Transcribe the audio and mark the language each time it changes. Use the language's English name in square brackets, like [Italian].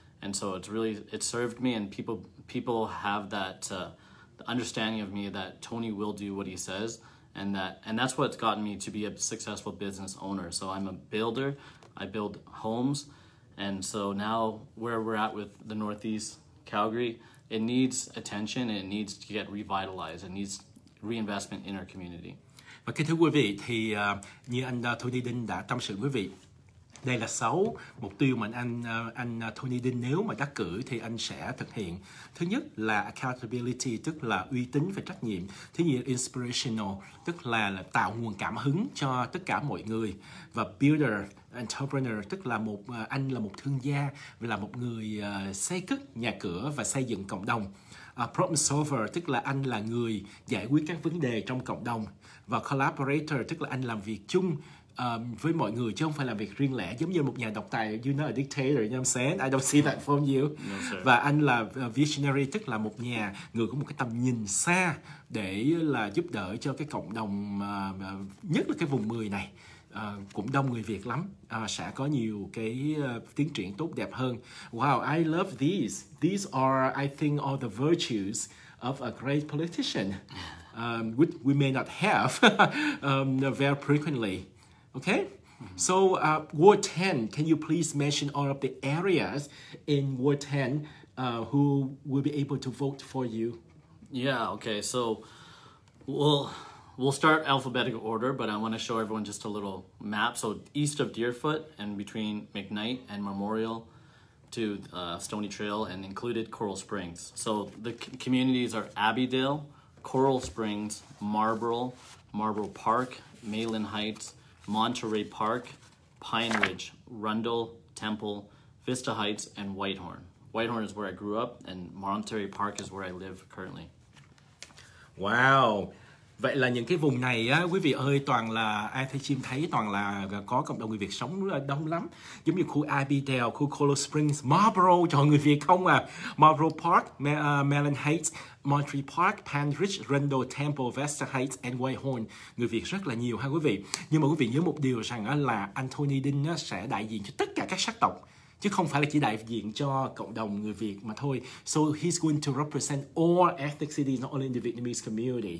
[English] And so it served me, and people have that understanding of me that Tony will do what he says, and that's what's gotten me to be a successful business owner. So I'm a builder. I build homes. And so now where we're at with the Northeast Calgary, it needs attention, and it needs to get revitalized. It needs reinvestment in our community. [Vietnamese] Và kính thưa quý vị, thì như anh Tony Dinh đã tâm sự với quý vị, đây là 6 mục tiêu mà anh Tony Dinh nếu mà đắc cử thì anh sẽ thực hiện. Thứ nhất là accountability, tức là uy tín và trách nhiệm. Thứ nhì là inspirational, tức là tạo nguồn cảm hứng cho tất cả mọi người. Và builder, entrepreneur, tức là anh là một thương gia và là một người xây cất nhà cửa và xây dựng cộng đồng. Problem solver, tức là anh là người giải quyết các vấn đề trong cộng đồng. Và collaborator, tức là anh làm việc chung với mọi người chứ không phải làm việc riêng lẻ giống như một nhà độc tài. [English] You know a dictator, you know what I'm saying? I don't see that from you. No, sir. [Vietnamese] Và anh là visionary, tức là một người có một cái tầm nhìn xa để là giúp đỡ cho cái cộng đồng, nhất là cái vùng 10 này. Cũng đông người Việt lắm, sẽ có nhiều cái tiến triển tốt đẹp hơn. [English] Wow, I love these. These are, I think, all the virtues of a great politician, which we may not have very frequently. Okay? So, Ward 10, can you please mention all of the areas in Ward 10 who will be able to vote for you? Yeah, okay, so we'll start alphabetical order, but I want to show everyone just a little map. So east of Deerfoot and between McKnight and Memorial to Stony Trail and included Coral Springs. So the communities are Abbeydale, Coral Springs, Marlborough Park, Mayland Heights, Monterey Park, Pine Ridge, Rundle, Temple, Vista Heights, and Whitehorn. Whitehorn is where I grew up, and Monterey Park is where I live currently. Wow! [Vietnamese] Vậy là những cái vùng này á, quý vị ơi, toàn là Chim thấy toàn là có cộng đồng người Việt sống đông lắm. Giống như khu Abbeydale, khu Coral Springs, Marlborough, chọn người Việt không à. [English] Marlborough Park, Mayland Heights, Monterey Park, Pine Ridge, Rundle, Temple, Vesta Heights and Whitehorn. [Vietnamese] Người Việt rất là nhiều ha quý vị. Nhưng mà quý vị nhớ một điều rằng á, là Anthony Dinh sẽ đại diện cho tất cả các sắc tộc, chứ không phải là chỉ đại diện cho cộng đồng người Việt mà thôi. [English] So he's going to represent all ethnicities, not only in the Vietnamese community.